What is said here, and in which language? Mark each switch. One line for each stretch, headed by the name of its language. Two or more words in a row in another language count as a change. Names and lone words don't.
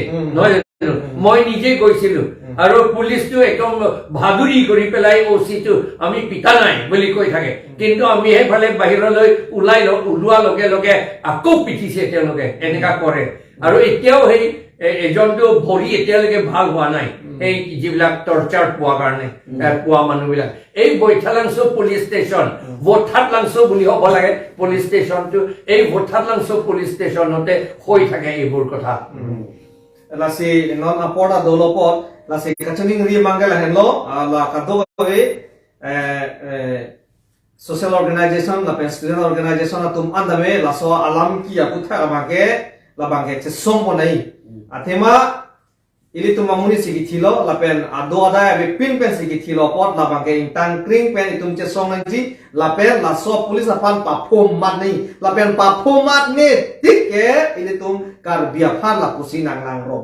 Assamese: নহয় মই নিজে গৈছিলো আৰু পুলিচটো একদম ভাদুৰি কৰি পেলাই ওচিটো আমি পিতা নাই বুলি কৈ থাকে কিন্তু আমি হেফালে বাহিৰলৈ ওলোৱা লগে লগে আকৌ পিটিছে তেওঁলোকে এনেকা কৰে আৰু এতিয়াও সেই এজনটো ভৰি এতিয়ালৈকে ভাল হোৱা নাই এই যিবিলাক টৰ্চাৰ পোৱা কাৰণে পোৱা মানুহবিলাক এই বৈঠালাংছো পুলিচ ষ্টেচন ভোটহাটলাংছো বুলি হ'ব লাগে পুলিচ ষ্টেচনটো এই ভোটহাটলাংছো পুলিচ ষ্টেচনতে হৈ থাকে এইবোৰ কথা
Karbi: lasi non aporta dolopot lasi kachuning ri mangala henlo la kadoge
English: social organization
Karbi: la
English: student organization
Karbi: atum andame la so alam ki akutha amake la bangke che sompo nai athema ili tum mamuni sigi thilo la pen ado ada be pin pen sigi thilo pot la bangke intang kring pen itum che song nai la pen la so police apan pa phom mat nei la pen pa phom mat ne tik ke ili tum Karbi aphan la pusi nang lang ro